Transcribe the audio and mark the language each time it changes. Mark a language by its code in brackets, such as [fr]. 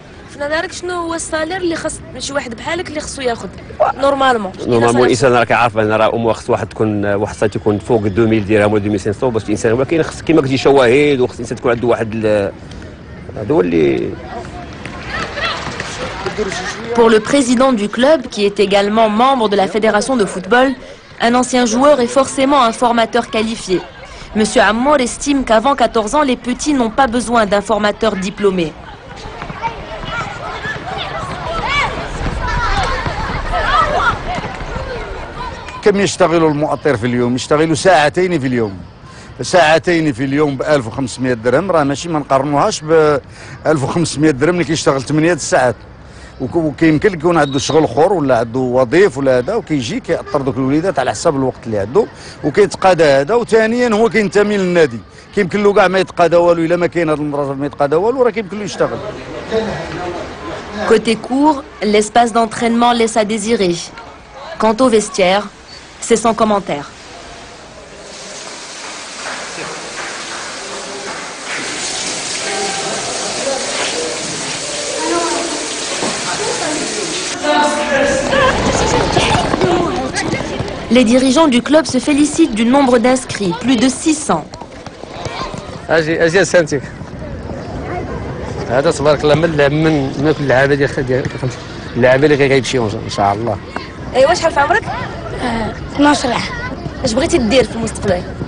[ar] في نظرك شنو هو السالير اللي خاص شي واحد بحالك اللي خصو ياخذ نورمالمون الانسان راه كيعرف ان راه خص واحد تكون واحد السايت يكون فوق 2000 درهم ولا 2500 باش الانسان ولكن خص كيما قلتي شواهد وخص الانسان تكون عنده واحد هذا هو اللي. [fr] Pour le président du club, qui est également membre de la fédération de football, un ancien joueur est forcément un formateur qualifié. Monsieur Ammour estime qu'avant 14 ans, les petits n'ont pas besoin d'un formateur diplômé. [ar] كم يشتغلوا المؤطر في اليوم؟ يشتغلوا ساعتين في اليوم. ساعتين في اليوم ب 1500 درهم راه ماشي ما نقارنوهاش ب 1500 درهم اللي كيشتغل 8 ساعات. وكيمكن يكون عنده شغل اخر ولا عنده وظيف ولا هذا وكيجي كيأطر دوك الوليدات على حساب الوقت اللي عنده وكيتقاضى هذا. وثانيا هو كينتمي للنادي كيمكن له كاع ما يتقاضى والو الا ما كاين هذا الراجل ما يتقاضى والو راه كيمكن له يشتغل. [fr] Côté court, l'espace d'entraînement laisse à désirer. Quant au vestiaire, c'est sans commentaire. Les dirigeants du club se félicitent du nombre d'inscrits, plus de 600. [ar] اجي سنتك هذا تبارك الله من كل اللعابه ديال اللعابه اللي غيمشيو ان شاء الله. ايوا شحال في عمرك؟ 12 عام. اش بغيتي دير في المستقبل؟